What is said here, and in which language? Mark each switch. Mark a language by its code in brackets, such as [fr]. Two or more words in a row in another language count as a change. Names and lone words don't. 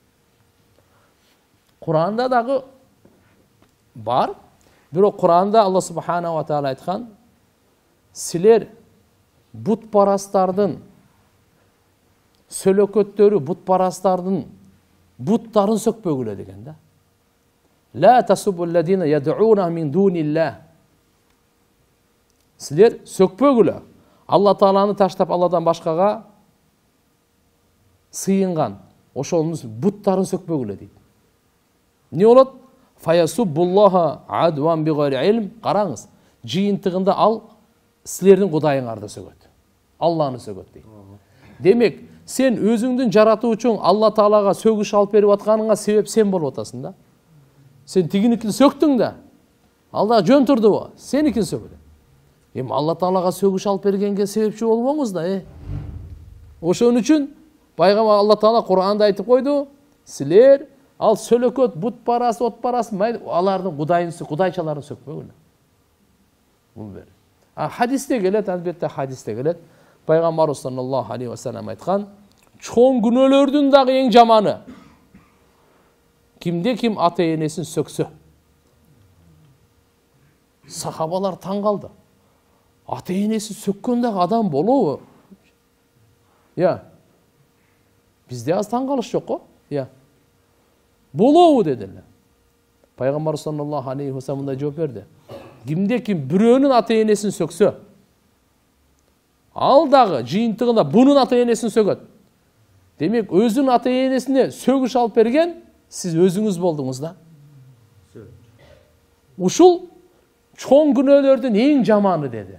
[ky] Куранда дагы бар. Бирок Куранда [ar] الله سبحانه وتعالى [ky] айткан: "Силер бутпарастардын сөлөкөттөрү, бутпарастардын буттарын сөкпөгүлө" деген да. [ar] "لا تسبوا الذين يدعون من دون الله." [ky] Силер сөкпөгүлө. Алла Тааланы таштап Алладан башкага сыйынган ошонун буттарын сөкпөгүлө дейт. [ar] Не болот? فيسبوا الله عدوا بغير علم. [ky] Караңыз, жыйынтыгында ал силердин кудайыңарды сөгөт. Алланы сөгөт дейт. Демек, сен өзүңдүн жаратуучуң Алла Таалага сөгүш алып берип атканыңа себеп сен болуп атасың да. Сен тигиникин сөктүң да. Алла жөн турдубу? Сеникин сөгдү. Эми Алла Таалага сөгүш алып бергенге себепчи болбоңуз да, Ошон үчүн пайгамбар Алла Таала Кур'анда айтып койду: "Силер ал сөлөкөт, бутпарас, отпарас, алардын кудайчаларын сөкпөгүлө." Бул бир. Хадисте келет, албетте хадисте келет. Пайгамбарыбыз [ar] صلى الله عليه وسلم [ky] айткан: "Чоң күнөөлөрдүн дагы эң жаманы кимде ким ата энесин сөксө." Сахабалар таң калды. Ата энесин сөккөн дагы адам болобу? Бизде аз таң калыш жок го? Болобу дедилер. Пайгамбар [ar] صلى الله عليه وسلم [ky] мындай жооп берди: "Кимде ким бирөөнүн ата энесин сөксө, ал дагы жыйынтыгында бунун ата энесин сөгөт." Демек, өзүнүн ата энесине сөгүш алып берген сиз өзүңүз болдуңуз да. Ушул чоң күнөөлөрдүн эң жаманы деди.